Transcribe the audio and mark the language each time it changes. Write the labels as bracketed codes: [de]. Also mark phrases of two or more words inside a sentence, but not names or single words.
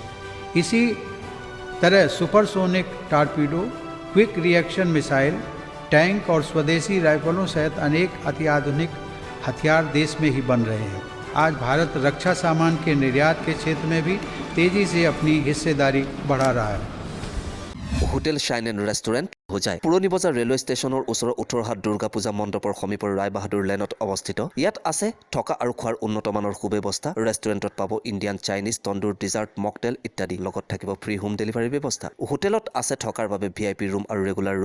[hi] इसी तरह [en] supersonic torpedo, quick reaction missile, [hi] टैंक और स्वदेशी राइफलों सहित अनेक अत्याधुनिक हथियार देश में ही बन रहे हैं। आज भारत रक्षा सामान के निर्यात के क्षेत्र में भी तेजी से अपनी हिस्सेदारी बढ़ा रहा है। [as] হোটেল শাইন এণ্ড ৰেষ্টুৰেণ্ট হোজাই পুৰণি বজাৰ [en] railway stationৰ [as] ওচৰৰ 18হাত দুৰ্গা পূজা মণ্ডপৰ সমীপৰ ৰায়বাহাদুৰ লেনত অৱস্থিত। ইয়াত আছে থকা আৰু খোৱাৰ উন্নত মানৰ সুব্যৱস্থা। ৰেষ্টুৰেণ্টত পাব [en] Indian, Chinese, tandoor, dessert, mocktail [as] ইত্যাদি। লগত থাকিব [en] free home delivery [as] ব্যৱস্থা। হোটেলত আছে থকাৰ বাবে [en] VIP room [as] আৰু [en] regular room.